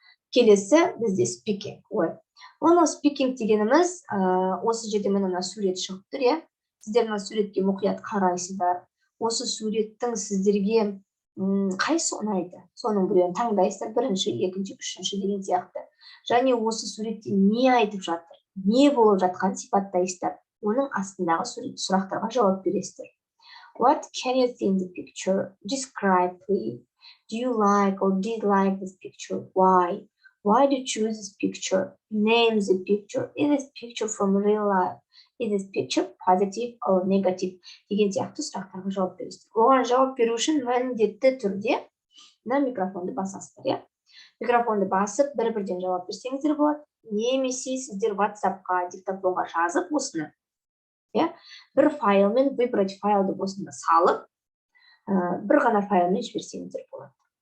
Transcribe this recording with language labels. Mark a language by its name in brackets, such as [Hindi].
[Kazakh] Келесі бізде speaking. Оны speaking дегеніміз, осы жерде мына сурет шығып тұр, Сіздер мына суретке мұқият қарайсыздар. Осы суреттің сіздерге қайсы ұнайды, соның біреуін таңдайсыздар, бірінші, екінші, үшінші деген сияқты. Және осы суретте не айтып жатыр, не болып жатқан сипаттайсыздар, оның астындағы сұрақтарға жауап бересіздер. [English] What can you see in the picture? Describe, please. Do you like or dislike this picture? Why? Why do you choose this picture? Name the picture. Is this picture from real life? Is this picture positive or negative? [Kazakh] Деген сияқты сұрақтарға жауап бересіздер. Оған жауап беру үшін міндетті түрде мына микрофонды басасыздар, иә? Микрофонды басып, бір-бірден жауап берсеңіздер болады. Немесе сіздер WhatsApp-қа, диктофонға жазып осыны, иә? Бір файлмен выбрать файлды осында салып, бір ғана файлмен жіберсеңіздер болады.